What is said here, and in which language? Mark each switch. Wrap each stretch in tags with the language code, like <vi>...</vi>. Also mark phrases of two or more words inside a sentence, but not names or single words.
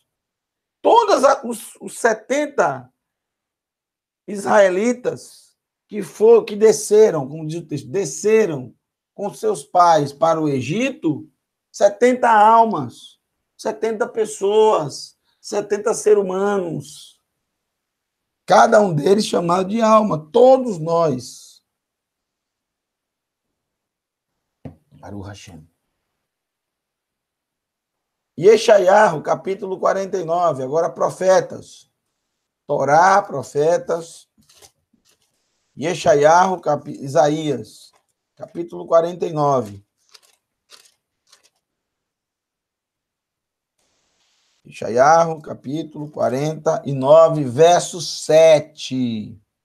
<pt>Todos os 70 israelitas que desceram, como diz o texto, desceram com seus pais para o Egito, 70 almas, 70 pessoas, 70 seres humanos. Cada um deles chamado de alma, todos nós.</pt> <he>ברוך השם.</he> <pt>Yeshayahu, capítulo 49, agora profetas. Torá, profetas. Yeshayahu, Isaías, capítulo 49. Yeshayahu, capítulo 49, verso 7.</pt>